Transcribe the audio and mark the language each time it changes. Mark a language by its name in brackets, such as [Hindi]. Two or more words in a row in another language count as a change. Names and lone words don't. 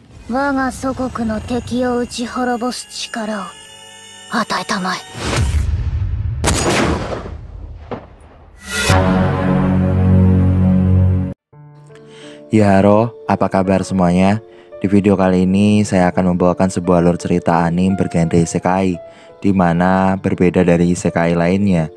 [Japanese] 我が祖国の敵を打ち滅ぼす力を与えたまえ。 [Indonesian] Ya halo, apa kabar semuanya? Di video kali ini saya akan membawakan sebuah alur cerita anime bergenre isekai, di mana berbeda dari isekai lainnya.